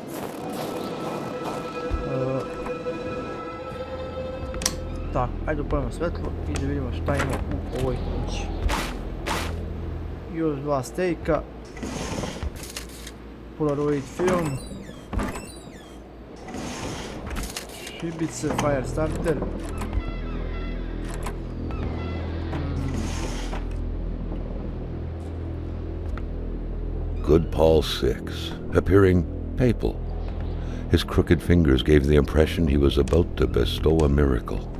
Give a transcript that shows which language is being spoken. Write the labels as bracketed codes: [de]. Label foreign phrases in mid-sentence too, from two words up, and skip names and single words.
[sr] Tako, ajde upalimo svetlo i da vidimo šta ima u ovoj kući. Još 2 stejka. Polaroid film. Šibice, [en] fire starter. Good Paul VI, appearing papal. His crooked fingers gave the impression he was about to bestow a miracle.